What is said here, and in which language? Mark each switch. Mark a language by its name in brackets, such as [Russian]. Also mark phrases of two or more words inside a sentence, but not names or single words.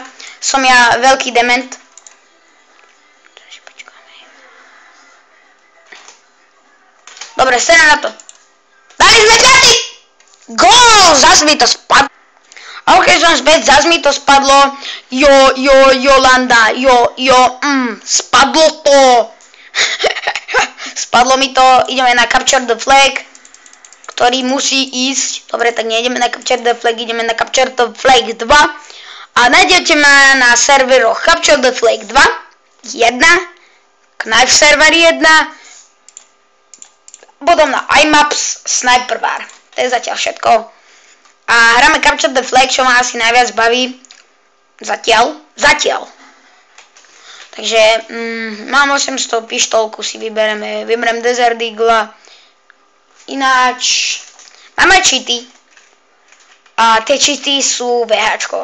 [Slovak] Som ja veľký dement. Dobre, serem na to. Dali sme 5! Gól! Zas mi to spadlo. OK, som späť, zas mi to spadlo. Jolanda, spadlo to. Spadlo mi to, ideme na [English] capture the flag, [Slovak] ktorý musí ísť. Dobre, tak nejdeme na [English] capture the flag, [Slovak] ideme na [English] capture the flag [Slovak] 2. A nájdete ma na serveroch [English] capture the flag [Slovak] 2, 1, [English] knife server [Slovak] 1, potom na iMaps Sniper Bar. To je zatiaľ všetko. A hráme [English] capture the flag, [Slovak] čo ma asi najviac baví. Zatiaľ. Takže mám 800 pištolku, si vyberem Desert Eagle. Ináč mám aj cheaty. A tie cheaty sú VHčko.